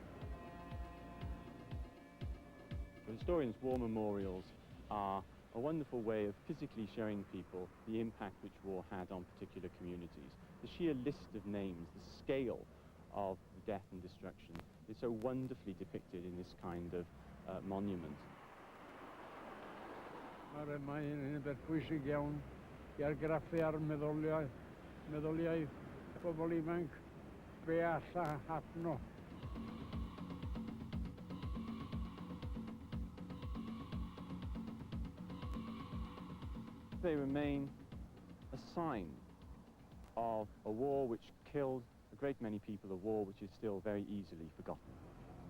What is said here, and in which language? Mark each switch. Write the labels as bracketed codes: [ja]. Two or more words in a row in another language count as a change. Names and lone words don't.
[en] For historians, war memorials are a wonderful way of physically showing people the impact which war had on particular communities. The sheer list of names, the scale of the death and destruction is so wonderfully depicted in this kind of monument. [cy] Mae'n un pwysig iawn i argraffu ar meddyliau pobl ifanc be alla hapno. [en] They remain a sign of a war which killed a great many people, a war which is still very easily forgotten.